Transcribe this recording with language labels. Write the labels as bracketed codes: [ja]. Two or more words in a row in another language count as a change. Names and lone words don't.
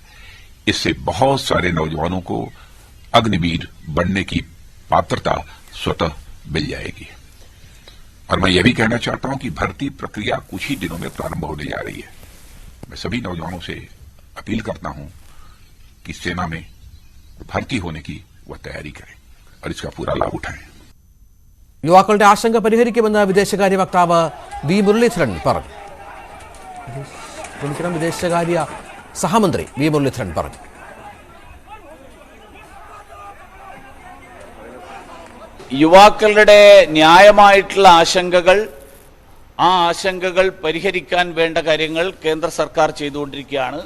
[hi] इससे बहुत सारे नौजवानों को अग्निवीर बनने की पात्रता स्वतः मिल जाएगी। और मैं यह भी कहना चाहता हूं कि भर्ती प्रक्रिया कुछ ही दिनों में प्रारंभ होने जा रही है। मैं सभी नौजवानों से अपील करता हूं कि सेना में भर्ती होने की वह तैयारी करें और इसका पूरा लाभ उठाएं। [ml] യുവാക്കളുടെ ആശങ്ക പരിഹരിക്കുമെന്ന് വിദേശകാര്യ വക്താവ് വി മുരളീധരൻ പറഞ്ഞു. വിദേശകാര്യ സഹമന്ത്രി വി മുരളീധരൻ പറഞ്ഞു. യുവാക്കളുടെ ന്യായമായിട്ടുള്ള ആശങ്കകൾ, ആ ആശങ്കകൾ പരിഹരിക്കാൻ വേണ്ട കാര്യങ്ങൾ കേന്ദ്ര സർക്കാർ ചെയ്തുകൊണ്ടിരിക്കുകയാണ്.